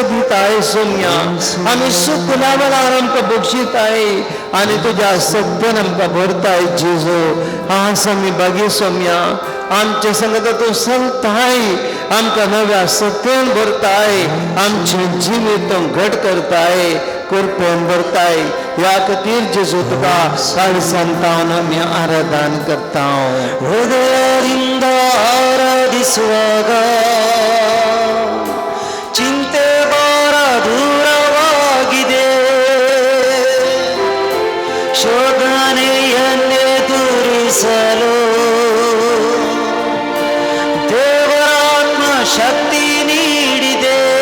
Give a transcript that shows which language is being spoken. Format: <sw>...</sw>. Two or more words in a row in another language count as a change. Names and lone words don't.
<kok>दिताय सोम्या आमी सुख लाभल्यार आमकां बक्षिताय आनी तुज्या सत्यान आमकां भरताय जेजू आज आमी बागी सोम्या आमचे संगत तूं चलताय आमकां नव्या सत्यान भरताय आमचें जिवीत घट करताय कृपेन भरताय ह्या खातीर जेजू तुका काळजांतावन आमी आराधन करता</kok> <kn>ಹೃದಯದಿಂದ ಆರಾಧಿಸುವಾಗ ಚಿಂತೆ ಭಾರ ದೂರವಾಗಿದೆ ಶೋಧನೆಯನ್ನೆದುರಿಸಲು ದೇವರಾತ್ಮ ಶಕ್ತಿ ನೀಡಿದೆ</kn>